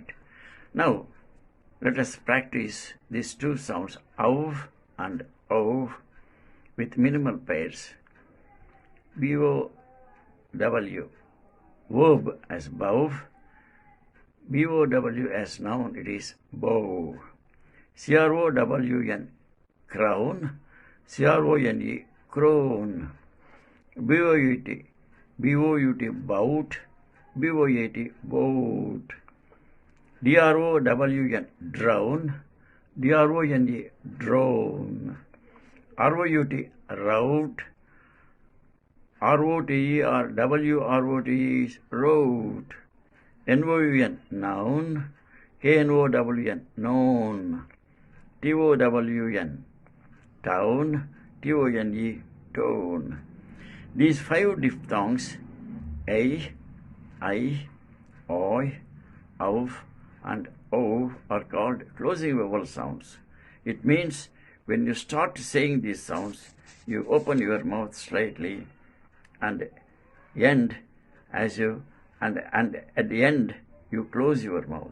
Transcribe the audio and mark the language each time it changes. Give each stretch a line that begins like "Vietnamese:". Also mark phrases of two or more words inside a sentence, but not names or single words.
English: Now, let us practice these two sounds, of and ov, with minimal pairs. B-O-W, verb as bow, B-O-W as noun, it is bow. C-R-O-W-N, crown, C-R-O-N-E, crone. B-O-U-T, B-O-U-T, bout, B-O-A-T, boat. D-R-O-W-N, drown, D-R-O-N-E, drone. R-O-U-T, route, R-O-T-E or W-R-O-T-E is route. N-O-U-N, noun, K-N-O-W-N, known. T-O-W-N, town. T-O-N-E, tone. These 5 diphthongs, I, oi, of, and o, are called closing vowel sounds. It means when you start saying these sounds, you open your mouth slightly and end as you and at the end you close your mouth.